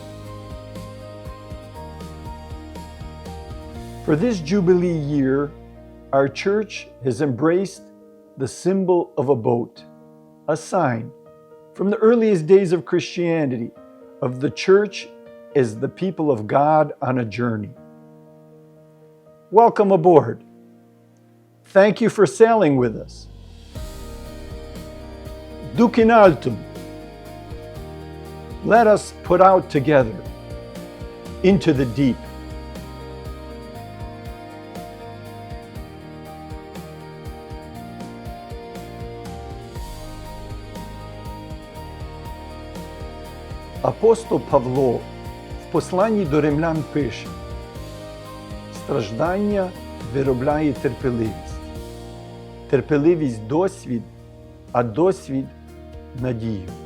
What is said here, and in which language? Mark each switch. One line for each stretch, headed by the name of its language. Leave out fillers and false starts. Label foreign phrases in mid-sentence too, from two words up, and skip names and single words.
English: For this Jubilee year, our church has embraced the symbol of a boat, a sign from the earliest days of Christianity of the church as the people of God on a journey. Welcome aboard. Thank you for sailing with us.
Latin: Duc in altum.
English: Let us put out together into the deep.
Ukrainian: Апостол Павло в посланні до римлян пише: страждання виробляє терпеливість, терпеливість досвід, а досвід надію.